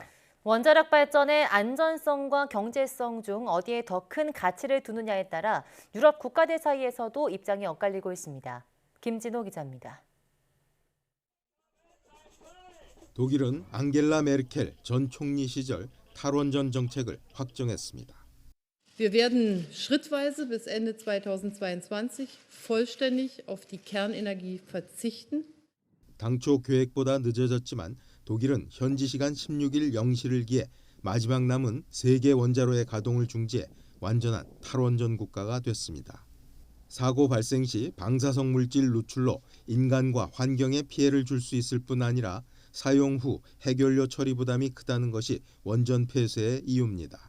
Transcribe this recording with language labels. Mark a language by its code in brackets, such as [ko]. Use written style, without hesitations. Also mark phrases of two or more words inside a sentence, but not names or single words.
[ko] 원자력 발전의 안전성과 경제성 중 어디에 더 큰 가치를 두느냐에 따라 유럽 국가들 사이에서도 입장이 엇갈리고 있습니다. 김진호 기자입니다. 독일은 앙겔라 메르켈 전 총리 시절 탈원전 정책을 확정했습니다. [de] Wir werden schrittweise bis Ende 2022 vollständig auf die Kernenergie verzichten. [ko] 당초 계획보다 늦어졌지만 독일은 현지 시간 16일 0시를 기해 마지막 남은 3개 원자로의 가동을 중지해 완전한 탈원전 국가가 됐습니다. 사고 발생 시 방사성 물질 누출로 인간과 환경에 피해를 줄 수 있을 뿐 아니라 사용 후 해결료 처리 부담이 크다는 것이 원전 폐쇄의 이유입니다.